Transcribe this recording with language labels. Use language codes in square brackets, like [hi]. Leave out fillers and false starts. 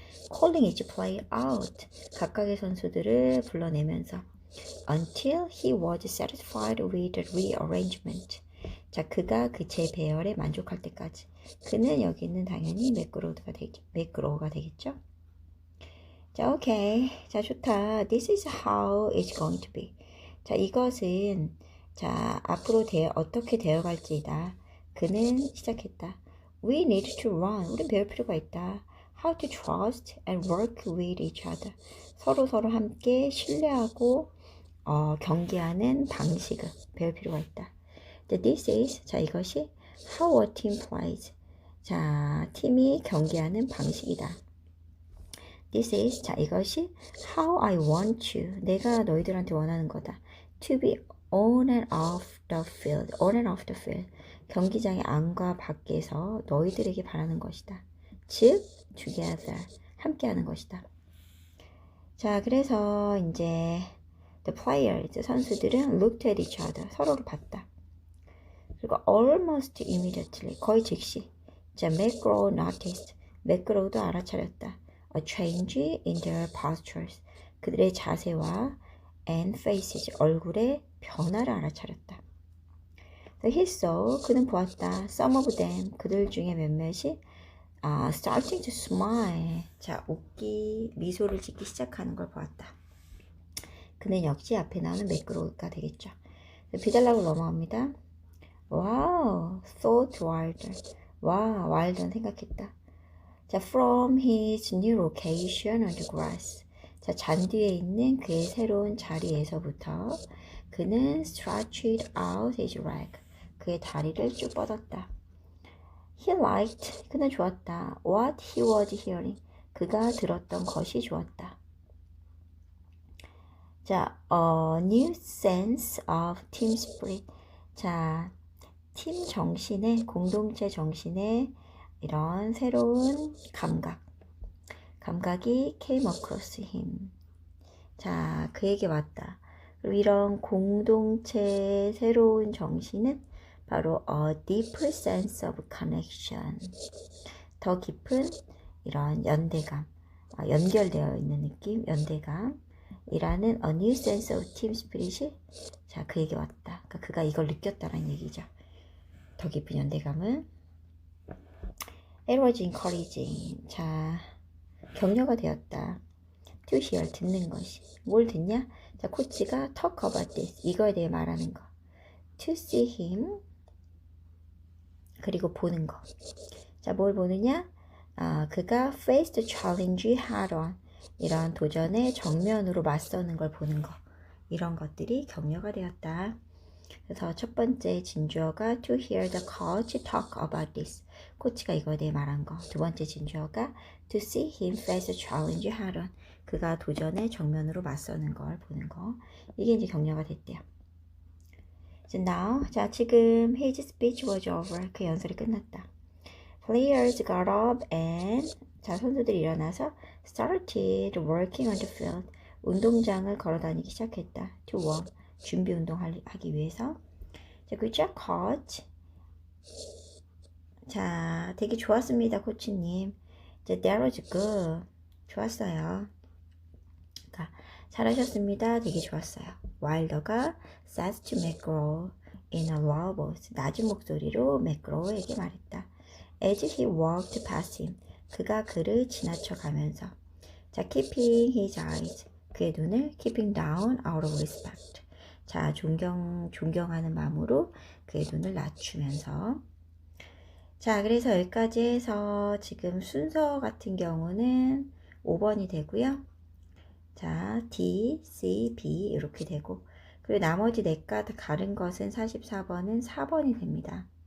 [en] calling each play out. [ko] 각각의 선수들을 불러내면서 [en] until he was satisfied with the rearrangement. [ko] 자, 그가 그 재배열에 만족할 때까지. 그는 여기는 당연히 맥그로우가 되겠죠. 자, 오케이. 자, 좋다. [en] This is how it's going to be. [ko] 자, 이것은 자, 앞으로 어떻게 되어갈지이다. 그는 시작했다. [en] We need to run. [ko] 우린 배울 필요가 있다. [en] How to trust and work with each other. [ko] 서로 함께 신뢰하고 경기하는 방식을 배울 필요가 있다. [en] This is, [ko] 자, 이것이 [en] how a team plays. [ko] 자, 팀이 경기하는 방식이다. [en] This is, [ko] 자, 이것이 [en] how I want you. [ko] 내가 너희들한테 원하는 거다. [en] To be on and off the field. On and off the field. [ko] 경기장의 안과 밖에서 너희들에게 바라는 것이다. 즉, [en] together. [ko] 함께하는 것이다. 자, 그래서 이제 [en] the players, [ko] 선수들은 [en] looked at each other. [ko] 서로를 봤다. 그리고 [en] almost immediately, [ko] 거의 즉시. [en] 자, McGraw noticed. [ko] 맥그로우도 알아차렸다. [en] A change in their postures. [ko] 그들의 자세와 [en] and faces, [ko] 얼굴의 변화를 알아차렸다. [en] So he saw, [ko] 그는 보았다. [en] Some of them, [ko] 그들 중에 몇몇이 [en] starting to smile. [ko] 자, 미소를 짓기 시작하는 걸 보았다. 그는 역시 앞에 나오는 맥그로우가 되겠죠. 비달락으로 넘어갑니다. [en] Wow, thought Wilder. [ko] 와, 와일드는 생각했다. [en] 자, from his new location on the grass. [ko] 자, 잔디에 있는 그의 새로운 자리에서부터 그는 [en] stretched out his leg. [ko] 그의 다리를 쭉 뻗었다. [en] He liked. [ko] 그는 좋았다. [en] What he was hearing. [ko] 그가 들었던 것이 좋았다. [en] 자, a new sense of team spirit. 자, [ko] 팀 정신의, 공동체 정신의 이런 새로운 감각이 [en] came across him. [ko] 자, 그에게 왔다. 그리고 이런 공동체의 새로운 정신은 바로 [en] a deeper sense of connection. [ko] 더 깊은 이런 연대감, 연결되어 있는 느낌, 연대감. 이라는 [en] a new sense of team spirit [ko] 이 자, 그에게 왔다. 그러니까 그가 이걸 느꼈다는 얘기죠. 더 깊은 연대감은 [en] it was encouraging. [ko] 자, 격려가 되었다. [en] to hear, [ko] 듣는 것이. 뭘 듣냐? 자, 코치가 [en] talk about this. [ko] 이거에 대해 말하는 거. [en] to see him. [ko] 그리고 보는 거. 자, 뭘 보느냐? [en] 그가 face the challenge head on. [ko] 이런 도전에 정면으로 맞서는 걸 보는 거. 이런 것들이 격려가 되었다. 그래서 첫 번째 진주어가 [en] to hear the coach talk about this. [ko] 코치가 이거에 대해 말한 거. 두 번째 진주어가 [en] to see him face the challenge head on. [ko] 그가 도전에 정면으로 맞서는 걸 보는 거. 이게 이제 격려가 됐대요. [en] So now, [ko] 자, 지금 [en] his speech was over. [ko] 그 연설이 끝났다. [en] Players got up and [ko] 자, 선수들이 일어나서 [en] started working on the field. [ko] 운동장을 걸어 다니기 시작했다. [en] To warm. [ko] 준비 운동하기 위해서. 자, [en] good job, coach. [ko] 자, 되게 좋았습니다, 코치님. 자, [en] that was good. 좋았어요. [ko] 그러니까 잘하셨습니다. 되게 좋았어요. 와일더가 [en] says to McGraw in a low voice. [ko] 낮은 목소리로 맥그로우에게 말했다. [en] As he walked past him. [ko] 그가 그를 지나쳐 가면서. [en] 자, keeping his eyes. [ko] 그의 눈을 [en] keeping down out of respect. [ko] 자, 존경하는 마음으로 그의 눈을 낮추면서. 자, 그래서 여기까지 해서 지금 순서 같은 경우는 5번이 되고요. 자, D, C, B 이렇게 되고 그리고 나머지 4가 다른 것은 44번은 4번이 됩니다.